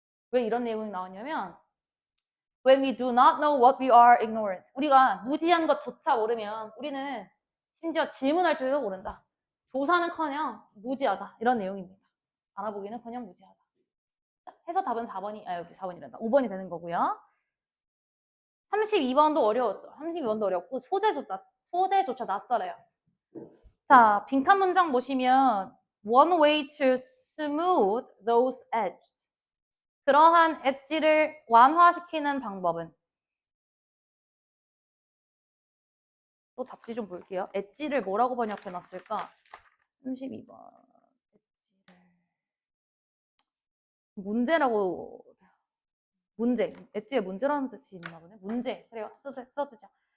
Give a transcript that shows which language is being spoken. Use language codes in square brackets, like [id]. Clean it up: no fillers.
[ko] 왜 이런 내용이 나왔냐면 [en] when we do not know what we are ignorant. [ko] 우리가 무지한 것조차 모르면 우리는 심지어 질문할 줄도 모른다. 조사는커녕 무지하다. 이런 내용입니다. 알아보기는커녕 무지하다. 해서 답은 4번이, 여기 4번이란다. 5번이 되는 거고요. 32번도 어려웠죠. 32번도 어렵고 소재조차 낯설어요. 자, 빈칸 문장 보시면 [en] one way to smooth those edges. [ko] 그러한 엣지를 완화시키는 방법은 또 답지 좀 볼게요. 엣지를 뭐라고 번역해 놨을까? 32번. 문제라고 문제. 엣지에 문제라는 뜻이 있나 보네. 문제. 그래요. 써주자.